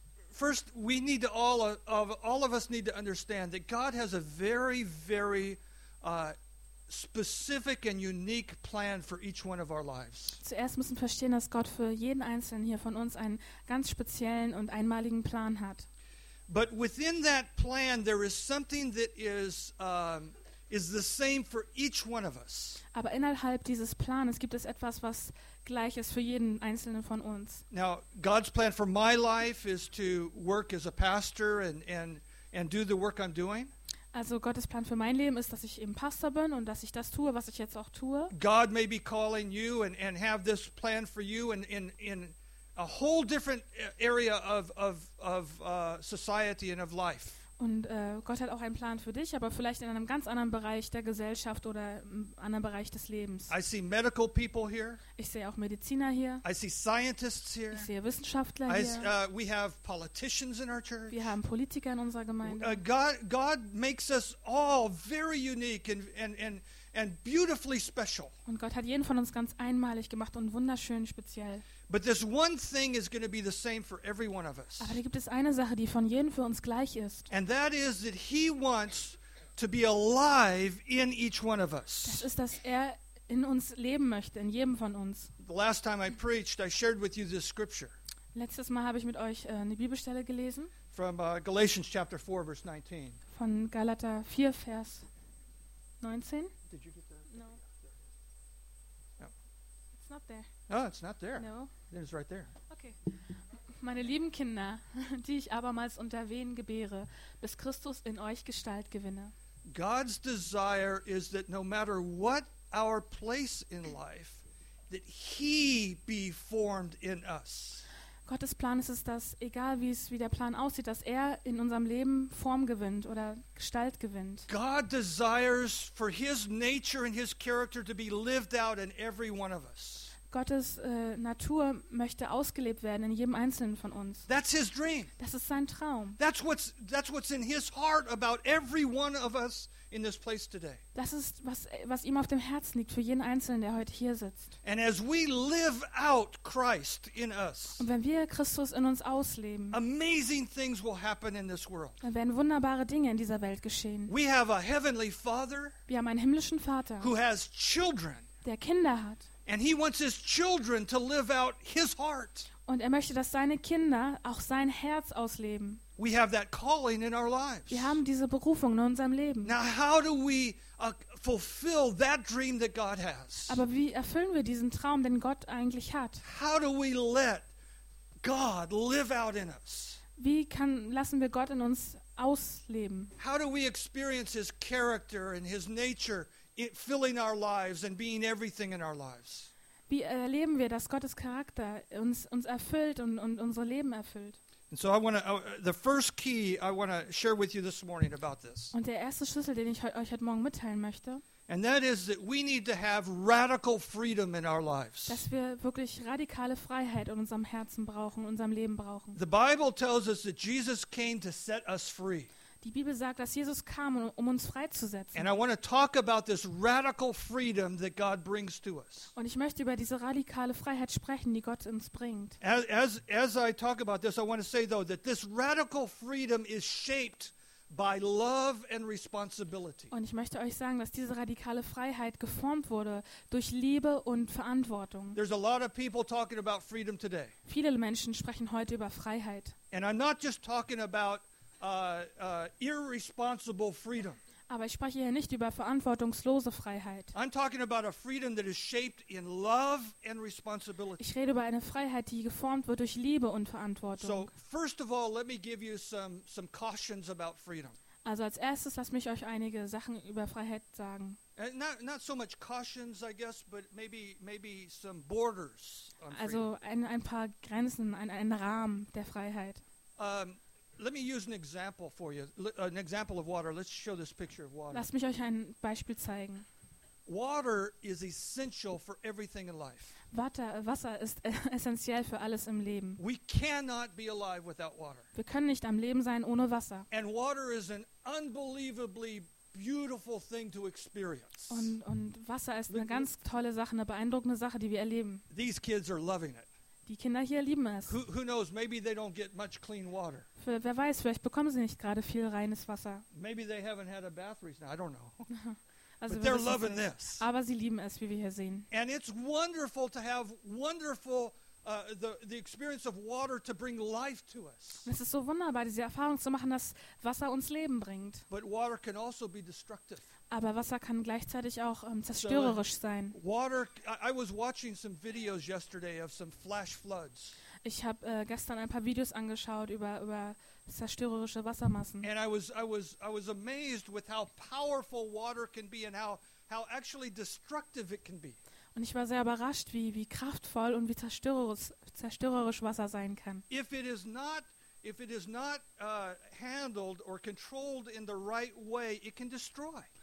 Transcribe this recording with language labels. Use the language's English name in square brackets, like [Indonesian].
[English] First, we need to all of us need to understand that God has a very, very specific and unique plan for each one of our lives. [German] Zuerst müssen wir verstehen, dass Gott für jeden einzelnen hier von uns einen ganz speziellen und einmaligen Plan hat. [English] But within that plan, there is something that is the same for each one of us. [German] Aber innerhalb dieses Planes gibt es etwas, was gleich ist für jeden einzelnen von uns. [English] Now, God's plan for my life is to work as a pastor and do the work I'm doing. [German] Also Gottes Plan für mein Leben ist, dass ich eben Pastor bin und dass ich das tue, was ich jetzt auch tue. [English] God may be calling you and have this plan for you in a whole different area of society and of life. [German] Und Gott hat auch einen Plan für dich, aber vielleicht in einem ganz anderen Bereich der Gesellschaft oder im anderen Bereich des Lebens. [English] I see medical people here. [German] Ich sehe auch Mediziner hier. [English] I see scientists here. [German] Ich sehe Wissenschaftler hier. [English] We have politicians in our church. [German] Wir haben Politiker in unserer Gemeinde. [English] God makes us all very unique and beautifully special. [German] Und Gott hat jeden von uns ganz einmalig gemacht und wunderschön speziell. [English] But this one thing is going to be the same for every one of us. [German] Aber da gibt es eine Sache, die von jedem für uns gleich ist. [English] And that is that he wants to be alive in each one of us. [German] Das ist, dass er in uns leben möchte, in jedem von uns. [English] The last time I preached, I shared with you this scripture. [German] Letztes Mal habe ich mit euch eine Bibelstelle gelesen. [English] From Galatians chapter 4 verse 19. [German] Von Galater 4 Vers 19. [English] Did you get that? No. It's not there. Oh, it's not there. No. It's right there. Okay. [German] meine lieben Kinder, die ich abermals unter Wehen gebäre, bis Christus in euch Gestalt gewinne. [English] God's desire is that no matter what our place in life, that he be formed in us. [German] Gottes Plan ist es, dass egal wie der Plan aussieht, dass er in unserem Leben Form gewinnt oder Gestalt gewinnt. [English] God desires for his nature and his character to be lived out in every one of us. [German] Gottes Natur möchte ausgelebt werden in jedem Einzelnen von uns. [English] That's his dream. [German] Das ist sein Traum. [English] That's what's in his heart about every one of us in this place today. [German] Das ist was ihm auf dem Herzen liegt für jeden Einzelnen, der heute hier sitzt. [English] And as we live out Christ in us. [German] Und wenn wir Christus in uns ausleben. [English] Amazing things will happen in this world. [German] Dann werden wunderbare Dinge in dieser Welt geschehen. [English] We have a heavenly Father. [German] Wir haben einen himmlischen Vater. [English] Who has children. [German] Der Kinder hat. [English] And he wants his children to live out his heart. [German] Und er möchte, dass seine Kinder auch sein Herz ausleben. [English] We have that calling in our lives. [German] Wir haben diese Berufung in unserem Leben. [English] Now how do we fulfill that dream that God has? [German] Aber wie erfüllen wir diesen Traum, den Gott eigentlich hat? [English] How do we let God live out in us? [German] Wie lassen wir Gott in uns ausleben? [English] How do we experience his character and his nature? It filling our lives and being everything in our lives. [German] Wie erleben wir, dass Gottes Charakter uns erfüllt und unser Leben erfüllt? [English] And so I want to the first key I want to share with you this morning about this. [German] Und der erste Schlüssel, den ich euch heute Morgen mitteilen möchte. [English] And that is that we need to have radical freedom in our lives. [German] Dass wir wirklich radikale Freiheit in unserem Herzen brauchen, in unserem Leben brauchen. [English] The Bible tells us that Jesus came to set us free. [German] Die Bibel sagt, dass Jesus kam, um uns freizusetzen. [English] And I want to talk about this radical freedom that God brings to us. [German] Und ich möchte über diese radikale Freiheit sprechen, die Gott uns bringt. [English] As I talk about this, I want to say though that this radical freedom is shaped by love and responsibility. [German] Und ich möchte euch sagen, dass diese radikale Freiheit geformt wurde durch Liebe und Verantwortung. [English] There's a lot of people talking about freedom today. [German] Viele Menschen sprechen heute über Freiheit. [English] And I'm not just talking about irresponsible freedom. [German] Aber ich spreche hier nicht über verantwortungslose Freiheit. [English] I'm talking about a freedom that is shaped in love and responsibility. [German] Ich rede über eine Freiheit, die geformt wird durch Liebe und Verantwortung. [English] So first of all, let me give you some cautions about freedom. [German] Also als erstes, lass mich euch einige Sachen über Freiheit sagen. [English] Not so much cautions, I guess, but maybe some borders on freedom. [German] Also ein paar Grenzen, ein Rahmen der Freiheit. [English] Let me use an example for you, an example of water. Let's show this picture of water. [German] Lass mich euch ein Beispiel zeigen. [English] Water is essential for everything in life. [German] Wasser ist essentiell für alles im Leben. [English] We cannot be alive without water. [German] Wir können nicht am Leben sein ohne Wasser. [English] And water is an unbelievably beautiful thing to experience. [German] Und Wasser ist eine ganz tolle Sache, eine beeindruckende Sache, die wir erleben. [English] These kids are loving it. [German] Die Kinder hier lieben es. [English] Who knows, maybe they don't get much clean water. [German] Wer weiß, vielleicht bekommen sie nicht gerade viel reines Wasser. [English] Maybe they haven't had a bath recently, I don't know. [German] Also [English] but they're loving this. [German] Aber sie lieben es, wie wir hier sehen. [English] And it's wonderful to have wonderful the experience of water to bring life to us. [German] Es ist so wunderbar, diese Erfahrung zu machen, dass Wasser uns Leben bringt. [English] But water can also be destructive. [German] Aber Wasser kann gleichzeitig auch zerstörerisch sein. [English] I was watching some videos yesterday of some flash floods. [German] Ich habe gestern ein paar Videos angeschaut über zerstörerische Wassermassen. [English] And I was amazed with how powerful water can be and how actually destructive it can be. [German] Und ich war sehr überrascht, wie kraftvoll und wie zerstörerisch Wasser sein kann. [English] If it is not handled or controlled in the right way, it can destroy.